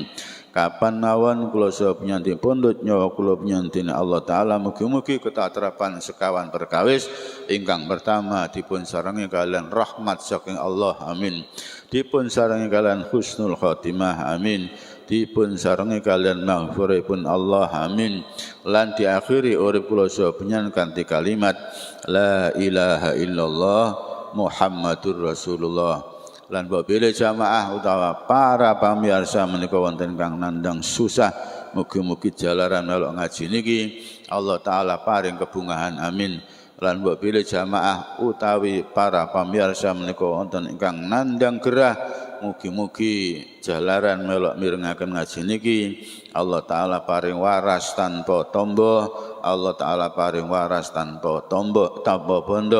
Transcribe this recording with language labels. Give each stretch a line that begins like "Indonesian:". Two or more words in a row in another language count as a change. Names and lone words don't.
Javanese: Kapan mawon kula saha panjenengan pundhut nyawa kula panjenengan dening Allah Ta'ala mugi-mugi ketatrapan sekawan perkawis ingkang pertama dipun sarengi kalian rahmat saking Allah. Amin. Dipun sarengi kalian
Arabic: حسن الخاتمة.
Javanese: Amin. Dipun sarengi kalian maghfirahipun Allah. Amin. Lan diakhiri urip kula saha panjenengan kanthi kalimat
Arabic: لا إله إلا الله محمد رسول الله.
Javanese: lan mbok bilih jamaah utawa para pamirsa menika wonten kang nandang susah, mugi-mugi jalaran melok ngaji niki Allah taala paring kebungahan amin. Lan mbok bilih jamaah utawi para pamirsa menika wonten ingkang nandang gerah, mugi-mugi jalaran melok mirengaken ngaji niki Allah taala paring waras tanpa tombo, Allah taala paring waras tanpa tombo tanpa bondo.